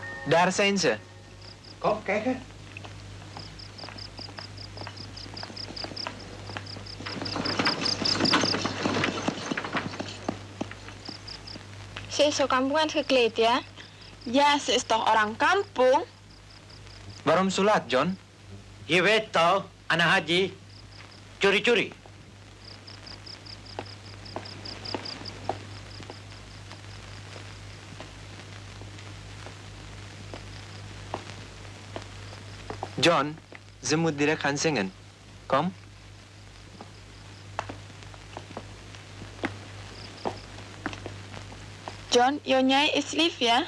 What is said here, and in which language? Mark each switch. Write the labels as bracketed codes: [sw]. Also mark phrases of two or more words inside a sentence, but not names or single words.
[nl] Daar zijn ze. Kom, kijken. Ze is zo kampungan gekleed ya? Ja, ze is toch [id] orang kampung? [nl] Waarom zo laat, John? Je weet toch, [id] anak haji, curi-curi. [nl] John, ze moet direct gaan zingen. Kom. John, Jonjai is lief ya?